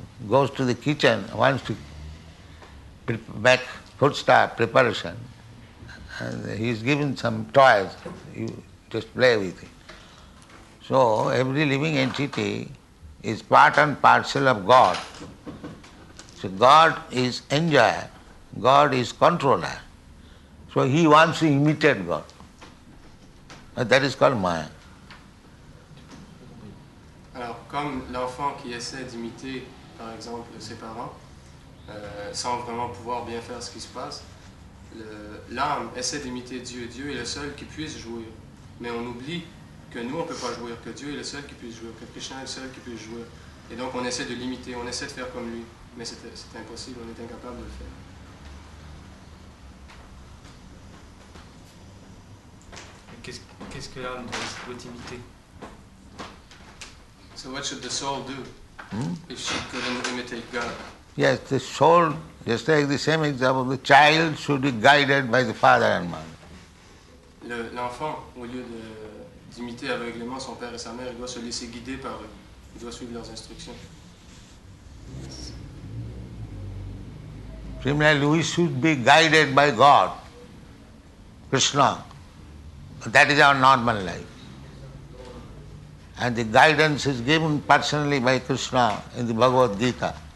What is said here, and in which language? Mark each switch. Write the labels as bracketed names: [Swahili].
[English] goes to the kitchen, wants to make foodstuff preparation, and he is given some toys, you just play with it. So every living entity is part and parcel of God. So God is enjoyer, God is controller. So he wants to imitate God. And that is called Maya. [French] Alors, comme l'enfant qui essaie d'imiter, par exemple, ses parents, sans vraiment pouvoir bien faire ce qui se passe, l'âme essaie d'imiter Dieu. Dieu est le seul qui puisse jouir. Mais on oublie que nous, on ne peut pas jouir, que Dieu est le seul qui puisse jouir, que Krishna est le seul qui puisse jouir. Et donc, on essaie de l'imiter, on essaie de faire comme lui. Mais c'est impossible, on est incapable de le faire. Qu'est-ce que l'âme doit imiter? [English] So what should the soul do if she couldn't imitate God? Yes, the soul, just like the same example, the child should be guided by the father and mother. [French] L'enfant, au lieu d'imiter aveuglément son père et sa mère, il doit se laisser guider par eux. Il doit suivre leurs instructions. [English] Similarly, we should be guided by God, Krishna. That is our normal life. And the guidance is given personally by Krishna in the Bhagavad Gita.